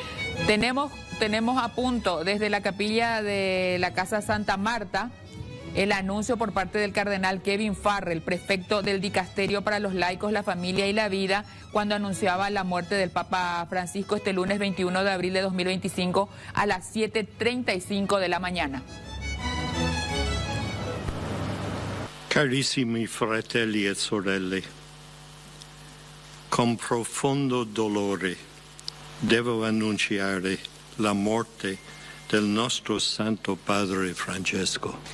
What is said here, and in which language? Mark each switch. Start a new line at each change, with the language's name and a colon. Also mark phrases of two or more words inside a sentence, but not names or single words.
Spanish: Tenemos a punto desde la capilla de la Casa Santa Marta el anuncio por parte del cardenal Kevin Farrell, prefecto del Dicasterio para los Laicos, la Familia y la Vida, cuando anunciaba la muerte del Papa Francisco este lunes 21 de abril de 2025 a las 7:35 de la mañana.
Italian: Carissimi fratelli e sorelle, con profondo dolore devo annunciare la morte del nostro Santo Padre Francesco.